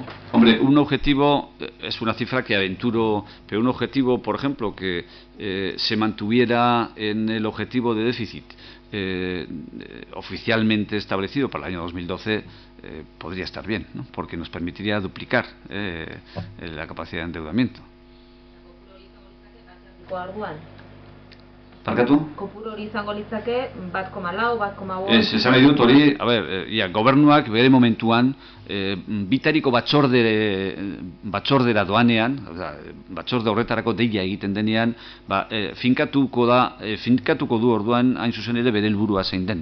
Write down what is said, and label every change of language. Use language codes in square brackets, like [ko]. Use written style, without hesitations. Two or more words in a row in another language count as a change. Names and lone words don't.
[es] Hombre, un objetivo es una cifra que aventuro, pero un objetivo, por ejemplo, que se mantuviera en el objetivo de déficit oficialmente establecido para el año 2012 podría estar bien, ¿no? Porque nos permitiría duplicar la capacidad de endeudamiento. [eu] Parkatu? Kopuru hori izango litzake 1,4, 1,5. Esan nahi dut hori, gobernuak bere momentuan bitariko batzordera doanean, batzorde horretarako deia egiten denean, finkatuko du orduan hain zuzen ere bere helburua zein den.